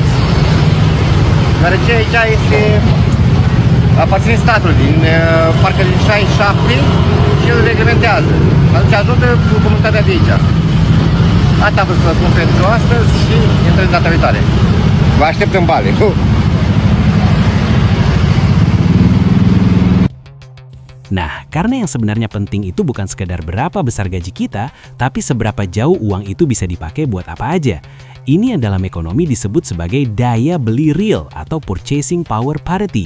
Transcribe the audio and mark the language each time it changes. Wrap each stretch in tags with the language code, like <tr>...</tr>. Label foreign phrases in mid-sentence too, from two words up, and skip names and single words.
<ro>Deoarece aici este, aparține statului, din parcă din 67 și el reglementează. Atunci ajută comunitatea de aici. Asta am vrut să vă spun pentru astăzi și intrăm data viitoare. Vă aștept în Bali.</ro> <id>Nah, karena yang sebenarnya penting itu bukan sekedar berapa besar gaji kita, tapi seberapa jauh uang itu bisa dipakai buat apa aja. Ini yang dalam ekonomi disebut sebagai daya beli real atau</id> <en>purchasing power parity.</en>